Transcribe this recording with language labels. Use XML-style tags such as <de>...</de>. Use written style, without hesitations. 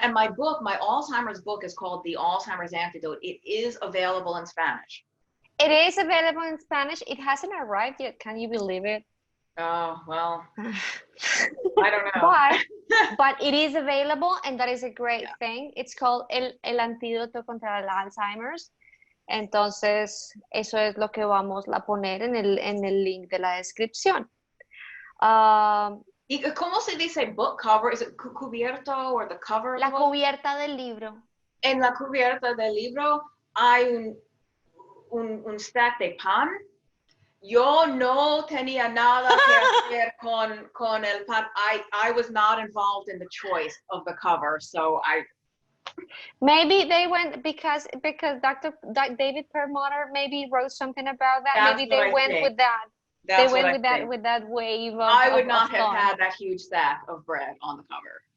<en>And my book, my Alzheimer's book is called The Alzheimer's Antidote. It is available in Spanish. It is available in Spanish. It hasn't arrived yet. Can you believe it? Oh, well, I don't know. But it is available, and that is a great thing. It's called el Antidote contra el Alzheimer's.</en> <es>Entonces, eso es lo que vamos a poner en el link de la descripción. ¿Y cómo se dice</es> <en>book cover?</en> <es>¿Es</es> <en>it</en> <es>cubierto</es> <en>or the cover?</en> <es>La cubierta del libro. En la cubierta del libro hay un</es> <en>stack</en> <es>de pan. Yo no tenía nada que hacer con el pan.</es> <en>I was not involved in the choice of the cover, so maybe they went because Dr. David Perlmutter maybe wrote something about that. Maybe they went with that. They went with that wave of I would not have had that huge stack of bread on the cover.</en>